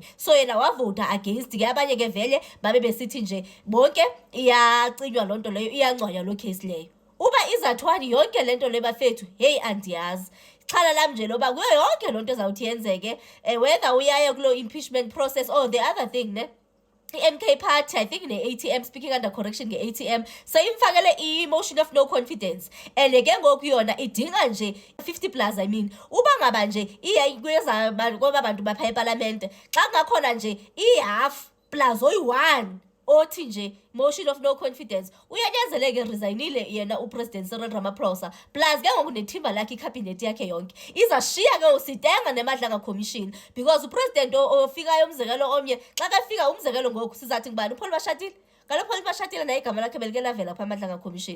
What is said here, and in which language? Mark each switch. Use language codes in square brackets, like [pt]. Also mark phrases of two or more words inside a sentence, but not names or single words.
[xh] So yena wavota against ke abanye ke vele babe besithi nje bonke iyacinywa loo nto leyo iyangcwanywa loo case leyo. Uba izathwani yonke le nto le bafethu heyi andiyazi. Xhala lam nje loba kuyo yonke loo nto ezawuthi yenzeke whether uyaye kulo [en] impeachment process or the other thing [xh] ne i-MK party [en] I think [xh] ne-ATM [en] speaking under correction [xh] nge-ATM seyimfakele i- [en] motion of no confidence and [xh] ke ngoku yona idinga nje 50 plus uba ngaba nje kwaba bantu bapha epalamente xa kungakhona nje i- [en] half plus [xh] oyi-1 othi nje [en] motion of no confidence [xh] uyanyanzeleke resignile yena uPresident Cyril Ramaphosa plus ke ngoku nethimba lakhe ikhabhinethi yakhe yonke izashiya ke usitenga neMadlanga Commission because upresident ofikayo umzekelo omnye xa kafika umzekelo ngoku sizathi ngubani uPaul Mashatile kaloku Paul Mashatile naye igama lakhe belike lavela phaa eMadlanga Commission.